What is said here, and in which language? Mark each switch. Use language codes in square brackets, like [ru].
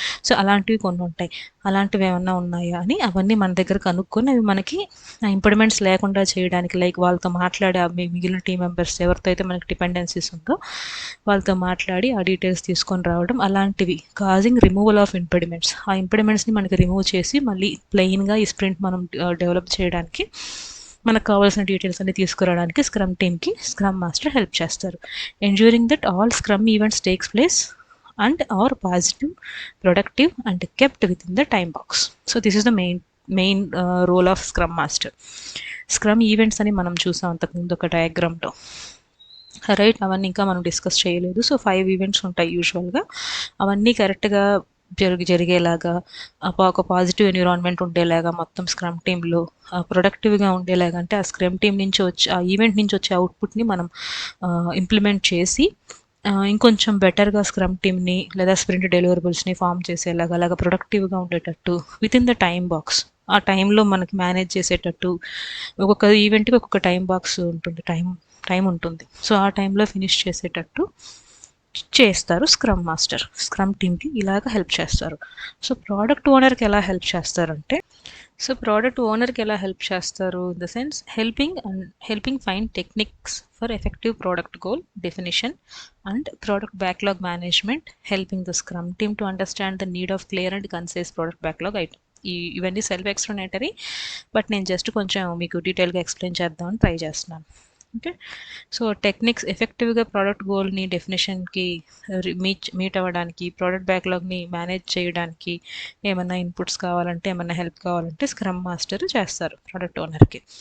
[te] So అలాంటివి కొన్ని ఉంటాయి, అలాంటివి ఏమన్నా ఉన్నాయా అని అవన్నీ మన దగ్గర కనుక్కొని అవి మనకి ఇంప్లిమెంట్స్ లేకుండా చేయడానికి, లైక్ వాళ్ళతో మాట్లాడి మిగిలిన టీం మెంబర్స్ ఎవరితో అయితే మనకి డిపెండెన్సీస్ ఉందో వాళ్ళతో మాట్లాడి ఆ డీటెయిల్స్ తీసుకొని రావడం, అలాంటివి కాజింగ్ రిమూవల్ ఆఫ్ ఇంపిడిమెంట్స్. ఆ ఇంపిడిమెంట్స్ని మనకి రిమూవ్ చేసి మళ్ళీ ప్లెయిన్గా ఈ స్ప్రింట్ మనం డెవలప్ చేయడానికి, మనకు కావాల్సిన డీటెయిల్స్ అన్ని తీసుకురావడానికి స్క్రమ్ టీమ్కి స్క్రమ్ మాస్టర్ హెల్ప్ చేస్తారు. [en] Ensuring that all scrum events takes place and are positive, productive and kept within the time box. So this is the main role of Scrum Master. [te] Scrum events అని మనం చూసాం అంతకుముందు ఒక డయాగ్రామ్లో, right? అవన్నీ ఇంకా మనం discuss చేయలేదు. సో 5 ఈవెంట్స్ ఉంటాయి యూజువల్గా, అవన్నీ కరెక్ట్గా జరిగేలాగా, ఒక పాజిటివ్ ఎన్విరాన్మెంట్ ఉండేలాగా మొత్తం స్క్రమ్ టీంలో ప్రొడక్టివ్గా ఉండేలాగా, అంటే ఆ స్క్రమ్ టీం నుంచి వచ్చి ఆ ఈవెంట్ నుంచి వచ్చే అవుట్పుట్ని మనం ఇంప్లిమెంట్ చేసి ఇంకొంచెం బెటర్గా స్క్రమ్ టీమ్ని లేదా స్ప్రింట్ డెలివరబుల్స్ని ఫామ్ చేసేలాగా, అలాగా ప్రొడక్టివ్గా ఉండేటట్టు with in the time box, ఆ టైంలో మనకి మేనేజ్ చేసేటట్టు, ఒక్కొక్క ఈవెంట్కి ఒక్కొక్క టైం బాక్స్ ఉంటుంది, టైం ఉంటుంది. సో ఆ టైంలో ఫినిష్ చేసేటట్టు చేస్తారు స్క్రమ్ మాస్టర్. స్క్రమ్ టీమ్కి ఇలాగ హెల్ప్ చేస్తారు. [en] so [te] ప్రోడక్ట్ ఓనర్కి ఎలా హెల్ప్ చేస్తారంటే, [en] In the sense helping find techniques for effective product goal definition and product backlog management, helping the scrum team to understand the need of clear and concise product backlog item. [te] ఇవన్నీ self explanatory, but నేను just కొంచెం మీకు డీటెయిల్గా explain చేద్దామని try చేస్తున్నాను. Okay, so techniques ఎఫెక్టివ్గా product గోల్ని డెఫినేషన్కి meet అవ్వడానికి, product బ్యాక్లాగ్ని manage చేయడానికి ఏమన్నా ఇన్పుట్స్ కావాలంటే, ఏమన్నా హెల్ప్ కావాలంటే స్క్రమ్ మాస్టర్ చేస్తారు ప్రోడక్ట్ ఓనర్కి.